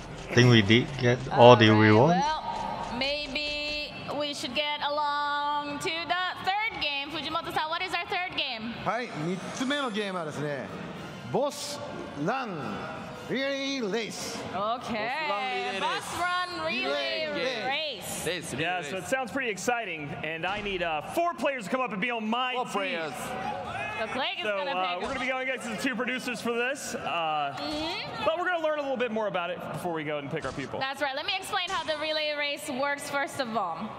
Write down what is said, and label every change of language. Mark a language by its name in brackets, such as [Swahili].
[English] I think we did get all the reward. Well, maybe we should get along to the third game. Fujimoto-san, what is our third game? [Japanese] はい、3つ目のゲームはですね、ボスランリレーレース。 [English] Okay, bus run relay race. Yeah, so it sounds pretty exciting, and I need 4 players to come up and be on my team. Players. So Clegg is So gonna pick we're going to be going against the 2 producers for this, but we're going to learn a little bit more about it before we go and pick our people. That's right. Let me explain how the relay race works first of all.